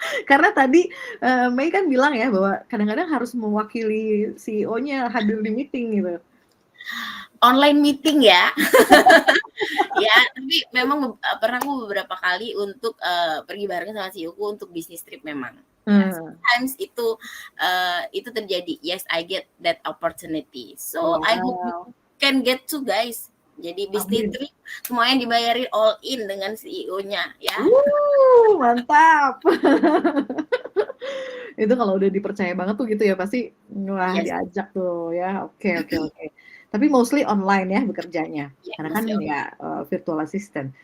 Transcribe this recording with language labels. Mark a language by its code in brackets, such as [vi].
[id] Karena tadi Mei kan bilang ya bahwa kadang-kadang harus mewakili CEO-nya hadir di meeting gitu. Online meeting ya. Ya, tapi memang pernah aku beberapa kali untuk pergi bareng sama CEO-ku untuk bisnis trip memang. Ya, sometimes itu terjadi. [en] Yes, I get that opportunity. So I hope you can get to guys. [id] Jadi bisnis trip semuanya dibayarin all in dengan CEO-nya ya. Mantap. Itu kalau udah dipercaya banget tuh gitu ya pasti wah diajak tuh ya. Oke. Tapi mostly online ya bekerjanya. Karena kan ya virtual assistant.